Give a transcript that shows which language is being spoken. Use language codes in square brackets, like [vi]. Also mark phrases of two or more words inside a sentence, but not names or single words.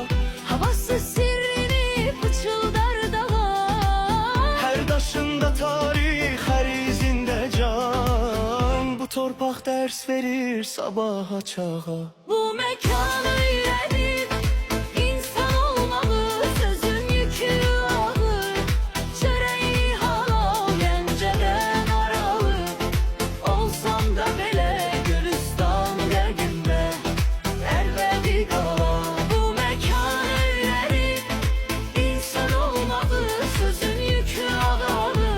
[az] Havası sirrini pıçıldar dağa. [tr] her taşında tarih, her izinde can. [az] Bu torpaq ders verir sabaha çağa. [tr] Bu mekan öyledir, insan olmalı, sözün yükü ağır. [az] Çöreği halal, Gəncədən aralı, olsam da belə Gülüstan qəlbimdə əlbədi qala. [tr] Bu mekan öyledir, insan olmalı, sözün yükü ağır.